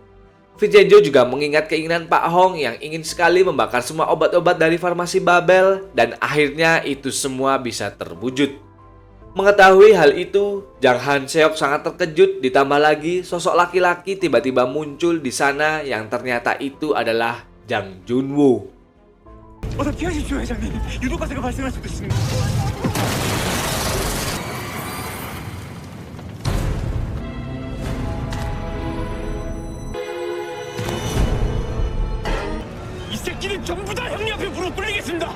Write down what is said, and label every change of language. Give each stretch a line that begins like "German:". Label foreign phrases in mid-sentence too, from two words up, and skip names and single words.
Indonesian: Vincenzo juga mengingat keinginan Pak Hong yang ingin sekali membakar semua obat-obat dari farmasi Babel, dan akhirnya itu semua bisa terwujud. Mengetahui hal itu, Jang Han Seok sangat terkejut, ditambah lagi sosok laki-laki tiba-tiba muncul di sana yang ternyata itu adalah Jang Junwoo.
Korean: 어서 피하십시오, 회장님. 유독가세가 발생할 수도 있습니다. 이 새끼들 전부 다 형님 앞에 무릎 꿇리겠습니다.